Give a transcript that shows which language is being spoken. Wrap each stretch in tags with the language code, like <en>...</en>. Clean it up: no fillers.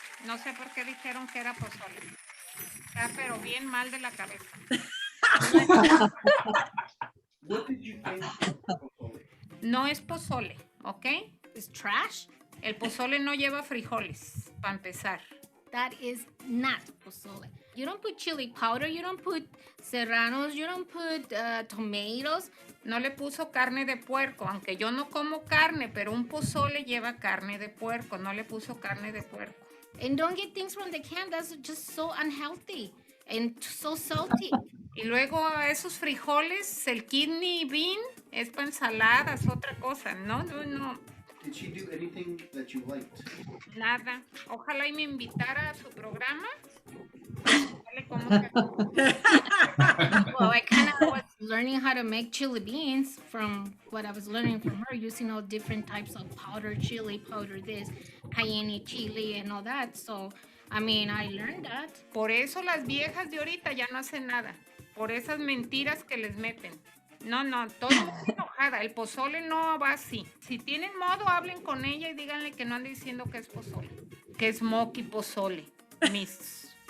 <es>No sé por qué dijeron que era pozole. Está pero bien mal de la cabeza.</es> <en>What did you think of pozole?</en> <es>No es pozole, ¿ok?</es> <en>Is trash?</en> <es>El pozole no lleva frijoles, para empezar.</es> <en>That is not pozole. You don't put chili powder, you don't put serranos, you don't put tomatoes.</en> <es>No le puso carne de puerco, aunque yo no como carne, pero un pozole lleva carne de puerco, no le puso carne de puerco.</es> <en>And don't get things from the can, that's just so unhealthy and so salty.</en> <es>Y luego esos frijoles, el kidney bean, es para ensaladas, otra cosa. No.</es> <en>Did she do anything that you liked?</en> <es>Nada. Ojalá y me invitara a su programa. Dale, ¿cómo que?</es> <en>Well, I kind of was learning how to make chili beans from what I was learning from her, using all different types of powder chili, powder this, cayenne chili, and all that. So, I mean, I learned that.</en> <es>Por eso las viejas de ahorita ya no hacen nada. Por esas mentiras que les meten. No, todo enojada. El pozole no va así. Si tienen modo, hablen con ella y díganle que no ande diciendo que es pozole. Que es moqui pozole. Mis</es>